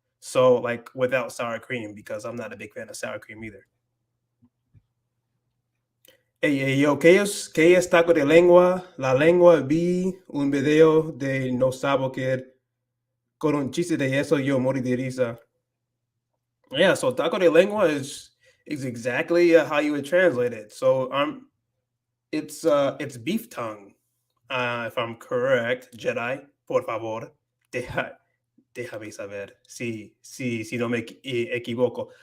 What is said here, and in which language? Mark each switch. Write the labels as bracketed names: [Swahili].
[English] So, like without sour cream, because I'm not a big fan of sour cream either. [Spanish] Yo, qué es taco de lengua? La lengua vi un video de No Sabo Kid con un chiste de eso, yo morí de risa. [English] Yeah, so taco de lengua is exactly how you would translate it. So it's beef tongue. If I'm correct, [Spanish] Jedi, por favor, deja, déjame saber si no me equivoco.